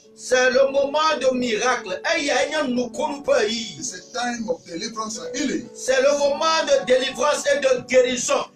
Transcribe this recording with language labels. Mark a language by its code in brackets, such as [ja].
[fr] c'est le moment de miracle. [en] It's a time of deliverance and healing. [fr] C'est le moment de délivrance et de guérison.